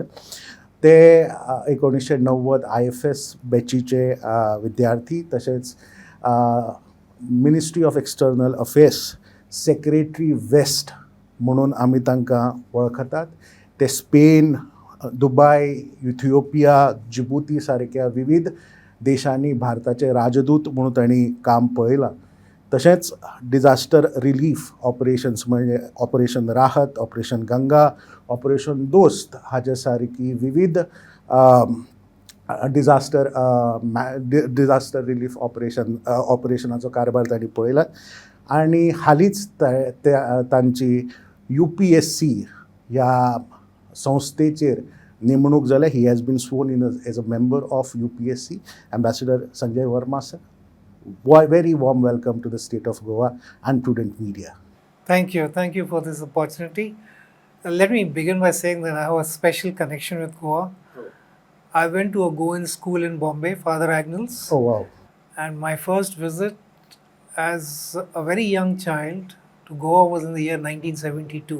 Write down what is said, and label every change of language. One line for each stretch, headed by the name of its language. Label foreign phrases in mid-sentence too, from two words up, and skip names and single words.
Konkani: ते 1990 IFS बॅचीचे विद्यार्थी तसेच
English: Ministry of External Affairs Secretary West
Konkani: म्हणून आम्ही तांकां वळखतात। ते स्पेन, दुबय, इथिओपिया, जिबुती सारक्या विविध देशांनी भारताचे राजदूत म्हणून तांणी काम पळयलां। तशेंच
English: disaster relief operations
Konkani: म्हणजे ऑपरेशन राहत, ऑपरेशन गंगा, ऑपरेशन दोस्त हाचे सारकी विविध
English: disaster relief
Konkani: ऑपरेशनाचो कारभार तांणी पळयला आणि हालींच तांची UPSC ह्या संस्थेचेर नेमणूक जाल्या।
English: He has been sworn in as a member of UPSC. Ambassador Sanjay Verma sir, very warm welcome to the state of Goa and Prudent Media. Thank you for this opportunity. Let me begin by saying that I have a special connection with Goa. I went to a Goan school in Bombay, Father Agnell's. Oh wow. And my first visit as a very young child to Goa was in the year 1972.